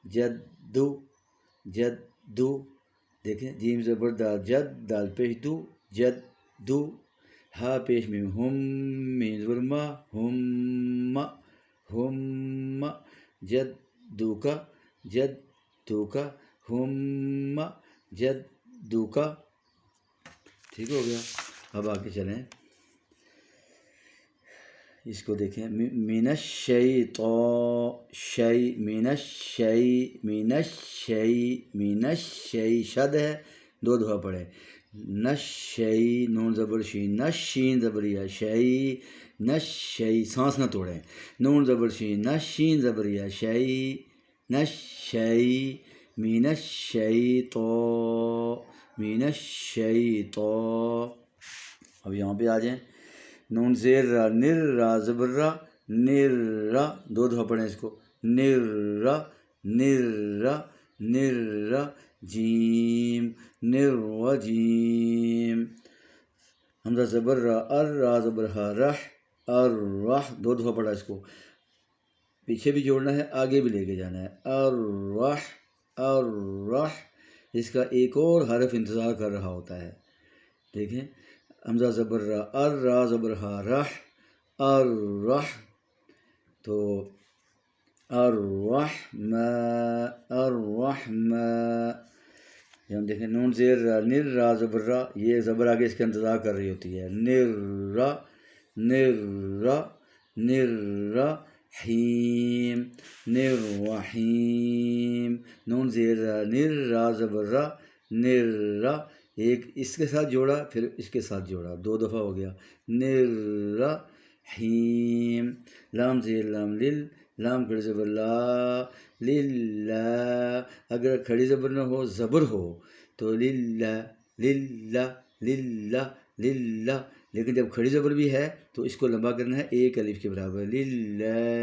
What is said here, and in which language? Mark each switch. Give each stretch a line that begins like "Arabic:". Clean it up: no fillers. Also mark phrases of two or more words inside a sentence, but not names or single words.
Urdu: جدو دیکھیں، جیم زبر دال جد، دال پیش دو، جدو، ہا پیش میم، ہم میم زبر ما، ہم جدو کا، ہم جدو کا۔ ٹھیک ہو گیا۔ اب آگے چلیں، اس کو دیکھیں۔
Arabic: من الشی
Urdu: شد ہے، 2 دفعہ پڑھیں۔ نشی نون زبر شین، نشین زبریہ شی، نشی، سانس نہ توڑیں، نون زبر شین، نشین زبریہ شی، نشی،
Arabic: من الشیطان۔
Urdu: اب یہاں پہ آ جائیں، نون زیر را، نر را زبر را، نر را، 2 دفعہ پڑھیں اس کو، نر را، نر را، نر را، جیم، نر و جیم، حمزہ زبر را، ار را زبر ہا، رح، ار رح، 2 دفعہ پڑھا اس کو، پیچھے بھی جوڑنا ہے، آگے بھی لے کے جانا ہے، ار رح، ار رح۔ اس کا ایک اور حرف انتظار کر رہا ہوتا ہے، دیکھیں، حمزہ زبر را، ار را زبر ہا، رح، ار رح، تو الرحمن، یہ ہم دیکھیں، نون زیر را، نر را زبر را، یہ زبر آگے اس کا انتظار کر رہی ہوتی ہے، نر را، نر را، نر را، حیم، نر رحیم، نون زیر را، نر را زبر را، نر را، ایک اس کے ساتھ جوڑا پھر اس کے ساتھ جوڑا، 2 دفعہ ہو گیا، نر را حیم، لام زیر لام لل، لام کھڑی زبر لا، للہ، اگر کھڑی زبر نہ ہو زبر ہو تو للہ، للہ، للہ، للہ، لیکن جب کھڑی زبر بھی ہے تو اس کو لمبا کرنا ہے ایک الف کے برابر، للہ،